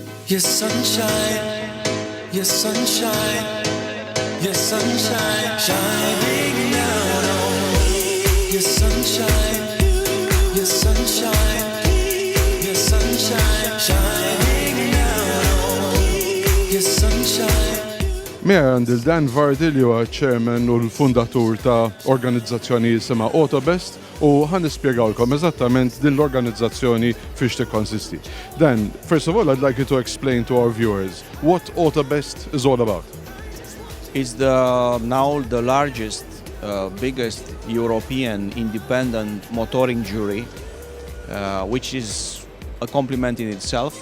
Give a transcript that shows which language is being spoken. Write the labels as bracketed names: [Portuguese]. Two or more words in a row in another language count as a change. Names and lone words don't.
[English] Your sunshine, your sunshine, your sunshine, shining down on me. Your sunshine, your sunshine, your sunshine, shining down on me. Your sunshine. [Maltese] Mea għandil Dan Vardi li huwa chairman u l-fundatur ta' organizzazzjoni jisimha Autobest u ħan nispjegawlkom eżattament din l-organizzazzjoni fiex tikkonsisti. [English] Dan, first of all, I'd like you to explain to our viewers what Autobest is all about. It's now the largest, biggest European independent motoring jury, which is a compliment in itself.